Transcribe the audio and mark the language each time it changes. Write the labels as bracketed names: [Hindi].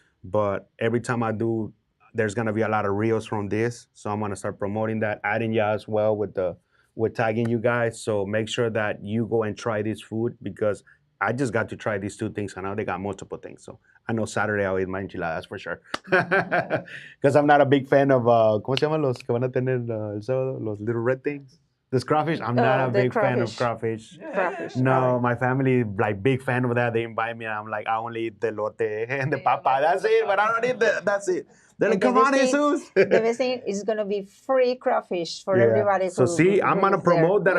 [English] But every time I do, there's gonna be a lot of reels from this. So I'm gonna start promoting that, adding you as well with tagging you guys. So make sure that you go and try this food, because I just got to try these two things, and now they got multiple things. So I know Saturday I'll eat my enchiladas for sure. Because I'm not a big fan of, [Spanish] ¿cómo se llaman los que van a tener el sábado? [English] Los little red things? This crawfish? I'm not a big fan of crawfish. Crawfish. No, my family like big fan of that. They invite me, and I'm like, I only eat the lote and the papa. That's it, but I don't eat that's it. They're like, come on, Jesus. The best thing is going to be free crawfish for everybody. So see, I'm gonna promote that a